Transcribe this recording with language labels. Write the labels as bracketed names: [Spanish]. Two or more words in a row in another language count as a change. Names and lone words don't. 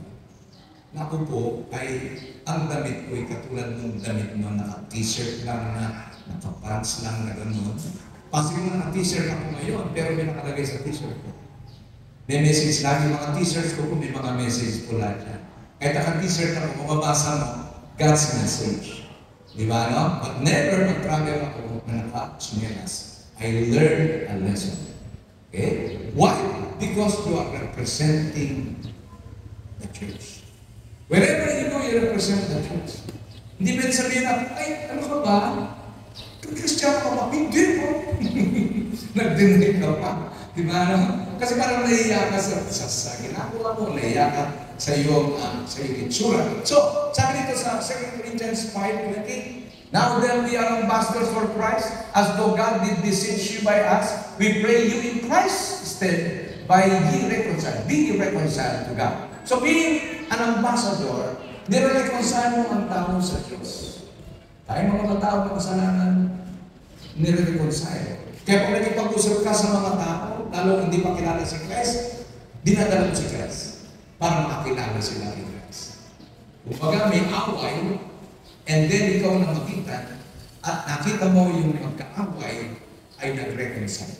[Filipino] Na ako po ay ang damit ko ay katulad ng damit mo, naka-t-shirt lang na, naka-pants lang na gano'n. Kasi yung naka-t-shirt ako ngayon, pero may nakalagay sa t-shirt ko. May message lagi, mga t-shirts ko kung may mga message po lahat yan. Kahit naka-t-shirt ako, mababasa mo, [English] God's message. [Filipino] Di ba, no? [English] But never [Filipino] mag-travel ako na naka-chinelas. [English] I learned a lesson. Okay? Why? Because you are representing the church. Wherever you go, you represent the church. [Filipino] Hindi pwede sabihin na, ay, ano ka ba? Kristiyan ka ba? Hindi po. Nag-deny ka pa. Di ba, no? Kasi parang nahiya ka sa ginagawa mo, nahiya ka sa iyong itsura. So, sabi dito sa 2 Corinthians 5:20, [English] now then we are ambassadors for Christ, as though God did beseech you by us, we pray you in Christ instead, by ye reconciled to God. So being an ambassador, [Filipino] nire-reconcile mo ang tao sa Diyos. Tayo mga tao na kasalanan, nire-reconcile. Kaya kung nagipag-usap ka sa mga tao, lalo hindi pa kilala si Christ, dinadala mo si Christ para makilala sila kay Christ. Kumbaga may away, [English] and then [Filipino] ikaw na makita, at nakita mo yung magkaaway ay nag-reconcile.